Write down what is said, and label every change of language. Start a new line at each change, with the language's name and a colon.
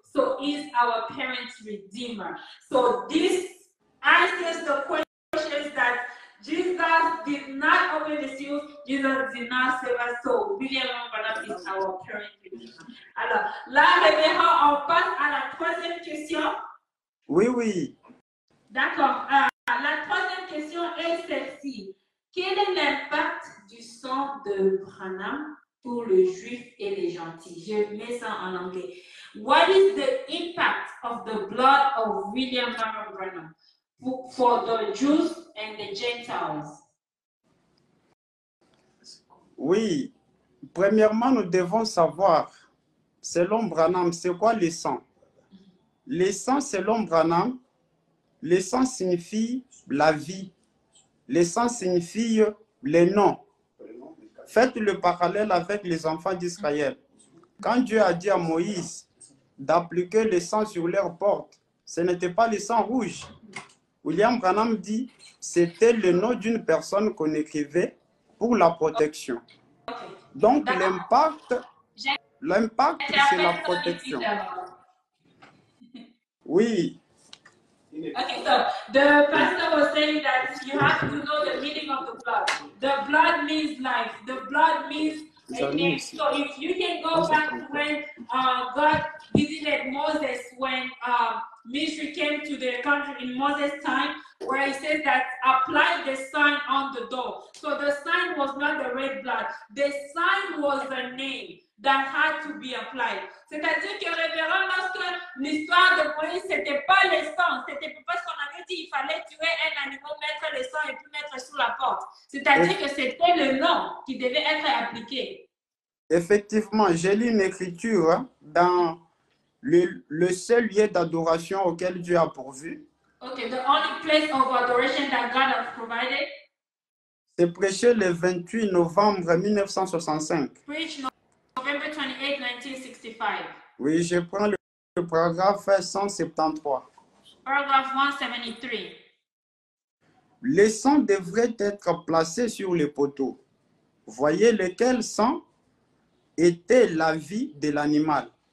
English: So he's our parent redeemer. So this answers the questions that Jesus did not open the seal, Jesus did not save us, so William Branham is our parent redeemer.
French: Alors, là, révérend, on passe à la troisième question. Oui, oui. D'accord. La troisième question est celle-ci. Quel est l'impact du sang de Branham pour le juif et les gentils? Je mets ça en anglais.
English: What is the impact of the blood of William Branham for the Jews and the Gentiles?
French: Oui. Premièrement, nous devons savoir, selon Branham, c'est quoi le sang? Le sang, selon Branham, le sang signifie la vie. Le sang signifie les noms. Faites le parallèle avec les enfants d'Israël. Quand Dieu a dit à Moïse d'appliquer le sang sur leurs portes, ce n'était pas le sang rouge. William Branham dit c'était le nom d'une personne qu'on écrivait pour la protection. Donc l'impact, c'est la protection. Oui.
English: Okay, so the pastor was saying that you have to know the meaning of the blood. The blood means life. The blood means a name. So if you can go back to when God visited Moses, when Misri came to the country in Moses' time, where he says that apply the sign on the door. So the sign was not the red blood. The sign was the name that had to be applied.
French: C'est-à-dire que révérend, lorsque l'histoire de Moïse, c'était pas le sang, c'était parce qu'on avait dit qu'il fallait tuer un animal, mettre le sang et puis mettre sous la porte. C'est-à-dire que c'était le nom qui devait être appliqué. Effectivement, j'ai lu une écriture dans le seul lieu d'adoration auquel Dieu a pourvu.
English: Okay, the only place of adoration that God has provided.
French: C'est prêché le 28 novembre 1965.
English: Preach November 28, 1965.
French: Oui, je prends le paragraphe 173.
English: Paragraph 173.
French: Les sangs devraient être placés sur les poteaux. Voyez lequel sang était la vie de l'animal.